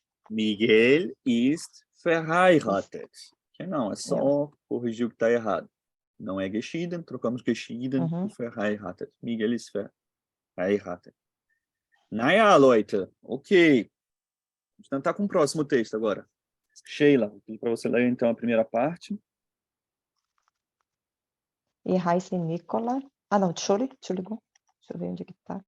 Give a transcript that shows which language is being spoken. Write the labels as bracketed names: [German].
[German] Miguel ist verheiratet. [Portuguese] Não, é só [German] Ja. [Portuguese] corrigir o que está errado. Não é geschieden, trocamos geschieden por verheiratet. [German] Miguel ist verheiratet. Naja, Leute, ok. [Portuguese] Vamos tentar com o próximo texto agora. Sheila, vou pedir para você ler então a primeira parte. [German] E heiße Nicola. [Portuguese] Ah, não, [German] Entschuldigung. [Portuguese] Deixa eu ver onde é que tá.